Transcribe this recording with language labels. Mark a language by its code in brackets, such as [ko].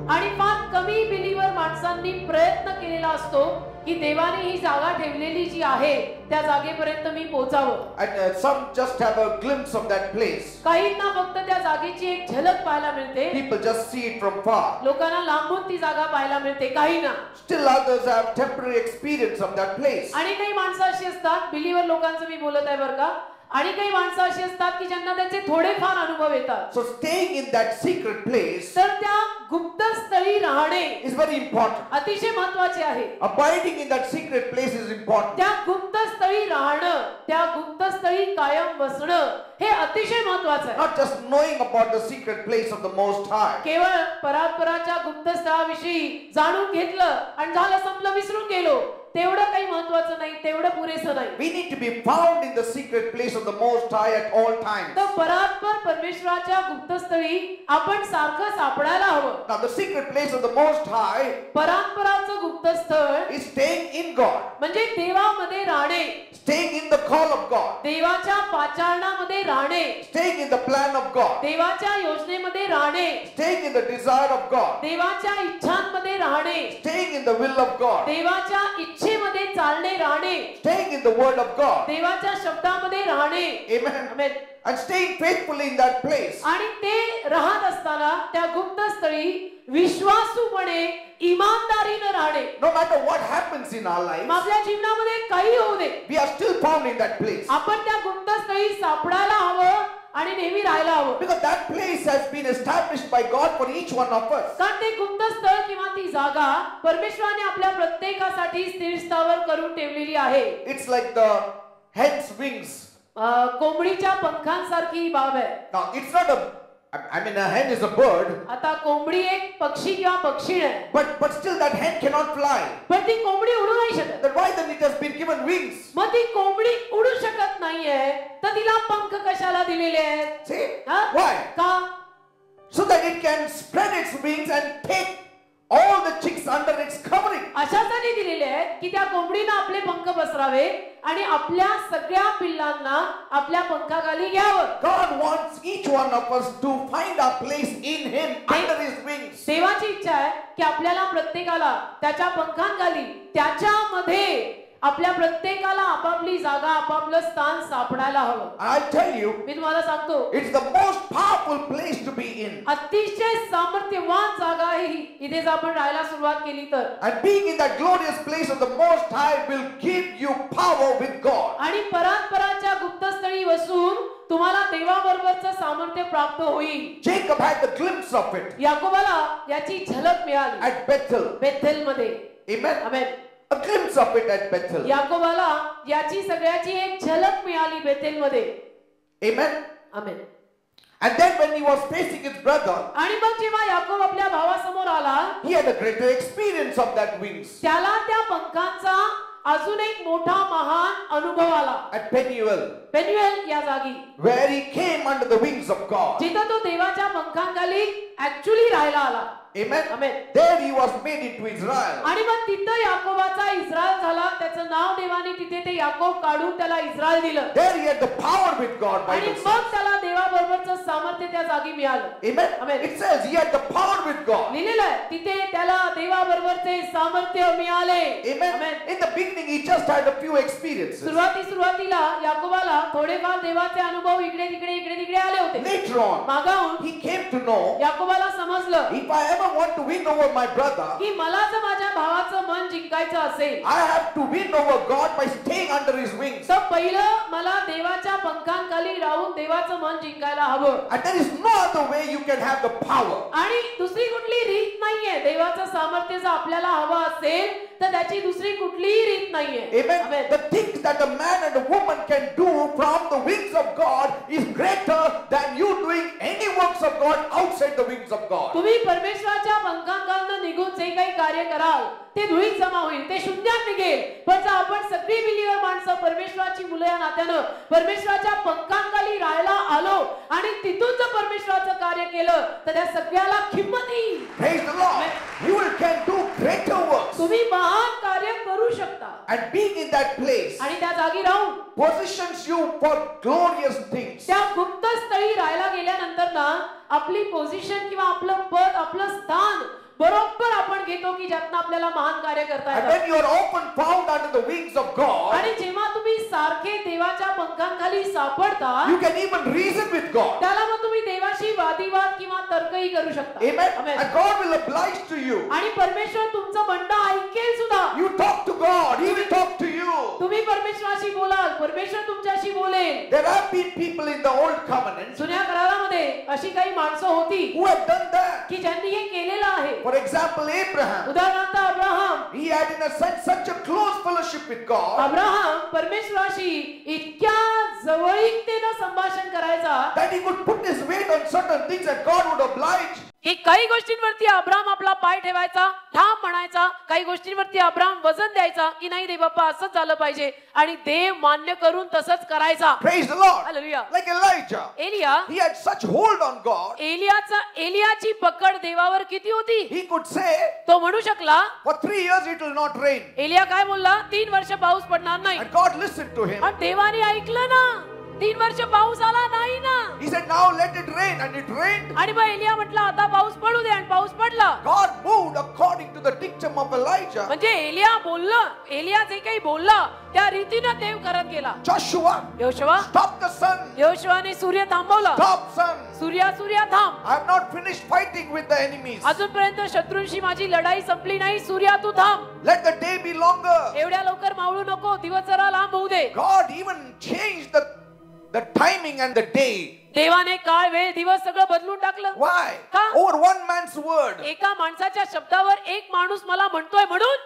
[mr] आणि फार कमी बिलीवर माणसांनी प्रयत्न केलेला असतो की देवाने ही जागा ठेवलेली जी आहे त्या जागेपर्यंत मी पोहोचावं. [en] And some just have a glimpse of that place. [mr] काहींना फक्त त्या जागेची एक झलक पाहायला मिळते. [en] People just see it from far. [mr] लोकांना लांबून ती जागा पाहायला मिळते. काहींना [en] Still others have temporary experience of that place. [mr] आणि काही माणसं अशी असतात बिलीवर लोकांचं मी बोलत आहे बरं का. आणि काही माणसं अशी असतात की ज्यांना त्याचे थोडेफार अनुभव येतात. [en] So staying in that secret place [mr] तर त्या गुप्तस्थळी राहणे [en] is very important. [mr] अतिशय महत्त्वाचे आहे. [en] Abiding in that secret place is important. [mr] त्या गुप्तस्थळी राहणं त्या गुप्तस्थळी कायम बसणं हे अतिशय महत्त्वाचं आहे. [en] Not just knowing about the secret place of the Most High. [mr] केवळ परात्पराच्या गुप्तस्थळाविषयी जाणून घेतलं आणि झालं संपलं विसरून गेलो तेवढं काही महत्त्वाचं नाही. तेवढं पुरेसं नाही. [en] We need to be found in the secret place of the Most High at all times. [mr] तर परात्पर परमेश्वराच्या गुप्तस्थळी आपण सारखं सापडायला हवं. [en] Now the secret place of the Most High [mr] परात्पराचं गुप्तस्थळ [en] is staying in God. [mr] म्हणजे देवामध्ये राहणे. [en] Staying in the call of God. [mr] देवाच्या पाचारणामध्ये राहणे. [en] Staying in the plan of God. [mr] देवाच्या योजनेमध्ये राहणे. [en] Staying in the desire of God. [mr] देवाच्या इच्छांमध्ये राहणे. [en] Staying in the will of God. [mr] देवाच्या इच्छेमध्ये चालणे राहणे. [en] Staying in the word of God. [mr] देवाच्या शब्दामध्ये राहणे. [en] Amen. [mr] Amen. [en] And staying faithfully in that place. [mr] आणि ते राहत असताना त्या गुप्तस्थळी विश्वासूपणे इमानदारीने राहणे. [en] No matter what happens in our lives, [mr] आपल्या जीवनामध्ये काही होऊ दे [en] we are still found in that place. [mr] आपण त्या गुप्तस्थळी सापडायला हवं आणि नेहमी राहायला हवं. [en] Because that place has been established by God for each one of us. [mr] कारण ते गुप्तस्थळ किंवा ती जागा परमेश्वराने आपल्या प्रत्येकासाठी स्थिर स्थावर करून ठेवलेली आहे. [en] It's like the hen's wings. [mr] कोंबडीच्या पंखांसारखी ही बाब आहे. [en] Now it's not I mean a hen is a bird. [mr] आता कोंबडी एक पक्षी किंवा पक्षी आहे. [en] But still that hen cannot fly. [mr] पण ती कोंबडी उडू नाही शकत. [en] Then why then it has been given wings? [mr] मग ती कोंबडी उडू शकत नाहीये तर तिला पंख कशाला दिलेले आहेत? [en] See? Why? [mr] का? [en] So that it can spread its wings and take all the chicks under its covering. [mr] अशासाठी दिलेले आहेत की त्या कोंबडीनं आपले पंख पसरावे आणि आपल्या सगळ्या पिल्लांना आपल्या पंखाखाली घ्यावं. [en] God wants each one of us to find our place in Him under His wings. [mr] देवाची इच्छा आहे की आपल्याला प्रत्येकाला त्याच्या पंखांखाली त्याच्यामध्ये आपल्या प्रत्येकाला आपापली जागा आपापलं स्थान सापडायला हवं. [en] I tell you, [mr] मी तुम्हाला सांगतो [en] it's the most powerful place to be in. [mr] अतिशय सामर्थ्यवान जागा आहे ही. इथेच आपण राहायला सुरुवात केली तर. [en] And being in that glorious place of the Most High will give you power with God. [mr] आणि परात्पराच्या गुप्तस्थळी बसून तुम्हाला देवाबरोबरचं सामर्थ्य प्राप्त होईल. [en] Jacob had the glimpse of it [mr] याकोबाला याची झलक मिळाली [en] at Bethel. [mr] बेथेलमध्ये. [en] Amen. [mr] Amen. [en] A glimpse of it at Bethel. [mr] याकोबाला याची सगळ्याची एक झलक मिळाली बेथेलमध्ये. [en] Amen. [mr] Amen. [en] And then when he was facing his brother, [mr] आणि मग जेव्हा याकोब आपल्या भावासमोर आला, [en] he had a greater experience of that wings. [mr] त्याला त्या पंखांचा अजून एक मोठा महान अनुभव आला. [en] At Peniel, [mr] पेन्युएल या जागी, [en] where he came under the wings of God. [mr] जिथं तो देवाच्या पंखांखाली ऍक्च्युअली राहायला आला. [en] Amen. Amen. There he was made into Israel. [mr] आणि मग तिथं याकोबाचा इस्रायल झाला. त्याचं नाव देवाने तिथे ते याकोब काढून त्याला इस्रायल दिलं. [en] There he had the power with God. [mr] आणि [en] Bible [mr] मग [en] says. [mr] त्याला देवाबरोबरचं सामर्थ्य त्या जागी मिळालं. [en] Amen. Amen. It says he had the power with God. [mr] लिहिलेलं आहे तिथे त्याला देवाबरोबरचे सामर्थ्य मिळाले. [en] Amen. Amen. In the beginning he just had a few experiences. [mr] सुरुवातीला याकोबाला थोडेफार देवाचे अनुभव इकडे तिकडे आले होते. [en] Later on, [mr] मागाहून [en] he came to know, [mr] याकोबाला समजलं [en] if I ever want to win over my brother, [mr] की मला जर माझ्या भावाचं मन जिंकायचं असेल [en] I have to win over God by staying under his wings. [mr] तर पहिलं मला देवाच्या पंखांखाली राहून देवाचं मन जिंकायला हवं. [en] And there is no other way you can have the power. [mr] आणि दुसरी कुठली रीत नाहीये. देवाचं सामर्थ्य जर आपल्याला हवं असेल तर त्याची दुसरी कुठलीही रीत नाहीये. [en] Amen. Amen. The things that a man and a woman can do from the wings of God is greater than you doing any works of God outside the wings of God. [mr] तुम्ही परमेश्वराच्या पंखांखालनं निघून जे काही कार्य कराल ते धुळीत जमा होईल, ते शून्यात निघेल. पण जर आपण सगळी बिलीवर माणसं परमेश्वराची मुलं या नात्यानं परमेश्वराच्या पंखांखाली राहायला आलो आणि तिथून जर परमेश्वराचं कार्य केलं तर त्या सगळ्याला किंमत येईल. [en] Praise the Lord. You can do greater works. [mr] तुम्ही महान कार्य करू शकता. [en] And being in that place [mr] आणि त्या जागी राहून [en] positions you for glorious things. [mr] त्या गुप्त स्थळी राहायला गेल्यानंतर ना आपली पोझिशन किंवा आपलं पद आपलं स्थान बरोबर आपण घेतो की ज्यातनं आपल्याला महान कार्य करता [en] And [mr] येतं. [en] when you are often found under the wings of God, [mr] आणि जेव्हा तुम्ही सारखे देवाच्या पंखांखाली सापडता [en] you can even reason with God. [mr] त्याला मग तुम्ही देवाशी वादिवाद किंवा तर्कही करू शकता. [en] Amen. Amen. And God will oblige to you. [mr] आणि परमेश्वर तुमचं म्हणणं ऐकेल सुद्धा. [en] You talk to God, He will talk to you. [mr] तुम्ही परमेश्वराशी बोलाल, परमेश्वर तुमच्याशी बोलेल. [en] There have been people in the old covenant [mr] जुन्या करारामध्ये अशी काही माणसं होती [en] who have done that. [mr] की ज्यांनी हे केलेलं आहे. [en] For example, Abraham. [mr] उदाहरणार्थ Abraham. [en] He had in a sense such a close fellowship with God [mr] Abraham परमेश्वराशी इतक्या जवळीकतेनं संभाषण करायचा [en] that he could put his weight on certain things and God would oblige. [mr] की काही गोष्टींवरती अब्राहम आपला पाय ठेवायचा, ठाम म्हणायचा. काही गोष्टींवरती अब्राहम वजन द्यायचा की नाही दे बाप्पा असंच झालं पाहिजे आणि देव मान्य करून तसंच करायचा. [en] Praise the Lord. Hallelujah. Like Elijah. [mr] Elia, [en] He had such hold on God. [mr] एलियाची पकड देवावर किती होती. [en] He could say, [mr] तो म्हणू शकला [en] for 3 years it will not rain. [mr] Elia काय बोलला, 3 वर्ष पाऊस पडणार नाही. [en] And God listened to him. [mr] आणि देवाने ऐकलं ना. 3 वर्ष पाऊस आला नाही ना. [en] He said, now let it rain. And it rained. [mr] आणि मग एलिया म्हटला आता पाऊस पडू दे आणि पाऊस पडला. [en] God moved according to the dictum of Elijah. [mr] म्हणजे एलिया जे काही बोलला त्या रीतीनं देव करत गेला. [en] Joshua, [mr] Yoshua, [en] stop the sun. [mr] योशुआने सूर्य थांबवला. [en] Stop sun. [mr] सूर्य थांब. [en] I have not finished fighting with the enemies. [mr] अजूनपर्यंत शत्रूंशी माझी लढाई संपली नाही. सूर्या तू थांब. [en] Let the day be longer. [mr] एवढ्या लवकर मावळू नको. दिवस जरा लांब होऊ दे. [en] God even changed the timing and the day. [mr] देवाने काळ वेळ दिवस सगळं बदलून टाकलं. [en] Why? [mr] का? [en] Over one man's word. [mr] एका माणसाच्या शब्दावर एक माणूस मला म्हणतोय म्हणून.